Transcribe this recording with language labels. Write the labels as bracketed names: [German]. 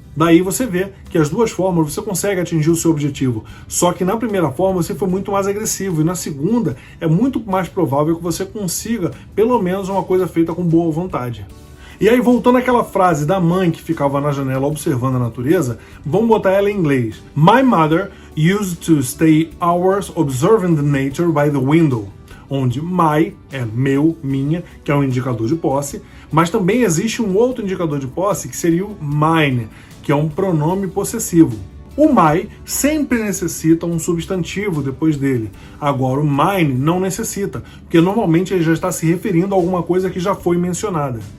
[Portuguese] Daí você vê que as duas formas você consegue atingir o seu objetivo. Só que na primeira forma você foi muito mais agressivo e na segunda é muito mais provável que você consiga pelo menos uma coisa feita com boa vontade. E aí voltando àquela frase da mãe que ficava na janela observando a natureza, vamos botar ela em inglês. [English] My mother used to stay hours observing the nature by the window. [Portuguese] Onde my é meu, minha, que é um indicador de posse, mas também existe um outro indicador de posse que seria o mine, que é um pronome possessivo. O my sempre necessita um substantivo depois dele. Agora o mine não necessita, porque normalmente ele já está se referindo a alguma coisa que já foi mencionada.